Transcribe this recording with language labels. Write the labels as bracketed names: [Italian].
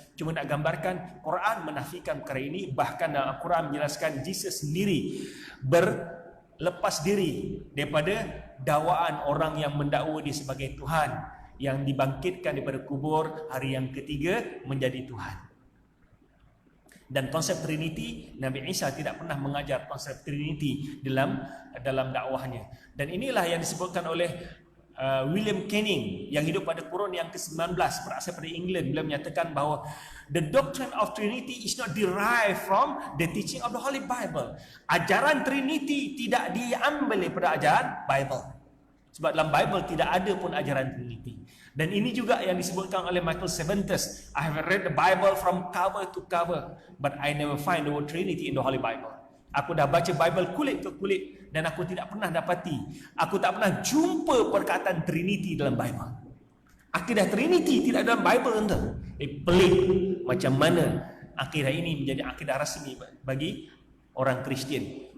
[Malay] Cuma nak gambarkan Quran menafikan perkara ini. Bahkan dalam Quran menjelaskan Jesus sendiri berlepas diri daripada dakwaan orang yang mendakwa dia sebagai Tuhan, yang dibangkitkan daripada kubur hari yang ketiga menjadi Tuhan. Dan konsep Trinity, Nabi Isa tidak pernah mengajar konsep Trinity dalam dakwahnya. Dan inilah yang disebutkan oleh William Canning yang hidup pada kurun yang ke-19, berasal dari England. Beliau menyatakan bahawa [English] the doctrine of Trinity is not derived from the teaching of the Holy Bible. [Malay] Ajaran Trinity tidak diambil daripada ajaran Bible. Sebab dalam Bible tidak ada pun ajaran Trinity. Dan ini juga yang disebutkan oleh Michael Cervantes. [English] I have read the Bible from cover to cover, but I never find the word Trinity in the Holy Bible. [Malay] Aku dah baca Bible kulit ke kulit dan aku tidak pernah dapati, aku tak pernah jumpa perkataan Trinity dalam Bible. Akidah Trinity tidak dalam Bible, tuan. Pelik macam mana akidah ini menjadi akidah rasmi bagi orang Kristian.